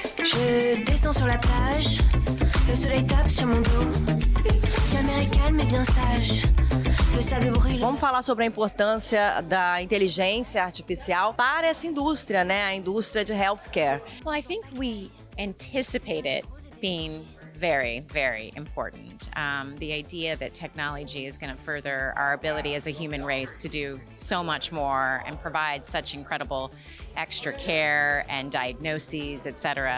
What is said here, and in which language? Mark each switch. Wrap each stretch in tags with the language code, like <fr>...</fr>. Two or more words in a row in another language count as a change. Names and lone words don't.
<fr>Je descends sur la plage, le soleil tape sur mon dos. La mer est calme et bien sage. Le sable brûle.</fr> <pt>Vamos falar sobre a importância da inteligência artificial para essa indústria, né? A indústria de healthcare.</pt> <en>Well, I think we anticipate it being very, very important. The idea that technology is going to further our ability as a human race to do so much more and provide such incredible extra care and diagnoses, etc.</en>